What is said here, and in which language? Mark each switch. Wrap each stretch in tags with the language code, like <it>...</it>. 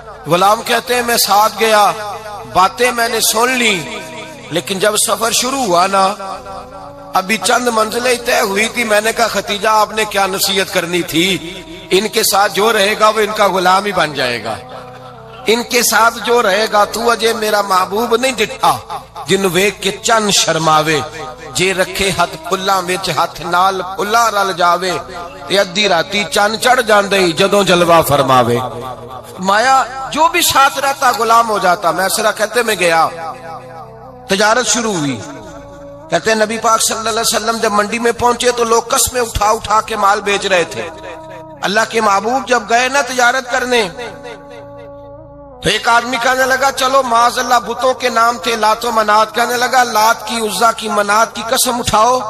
<ur>غلام کہتے ہیں میں ساتھ گیا, باتیں میں نے سن لی, لیکن جب سفر شروع ہوا نا ابھی چند منزلیں طے ہوئی تھی. میں نے کہا خدیجہ آپ نے کیا نصیحت کرنی تھی, ان کے ساتھ جو رہے گا وہ ان کا غلام ہی بن جائے گا, ان کے ساتھ جو رہے گا.</ur> <pa>تو اجے میرا محبوب نہیں ڈٹھا جن ویک کے چن شرماوے, جے رکھے ہاتھ پھلاں وچ ہاتھ نال پھلا رل جاوے, تے ادھی راتی چن چڑھ جاندے جدوں جلوہ فرماوے.</pa> <ur>مایا جو بھی ساتھ رہتا غلام ہو جاتا. میسرہ کہتے میں گیا, تجارت شروع ہوئی. کہتے ہیں نبی پاک صلی اللہ علیہ وسلم جب منڈی میں پہنچے تو لوگ قسمیں اٹھا اٹھا کے مال بیچ رہے تھے. اللہ کے محبوب جب گئے نا تجارت کرنے تو ایک آدمی کہنے لگا چلو معاذ اللہ بتوں کے نام تھے لات و منات, کہنے لگا لات کی, عزا کی, منات کی قسم اٹھاؤ.</ur>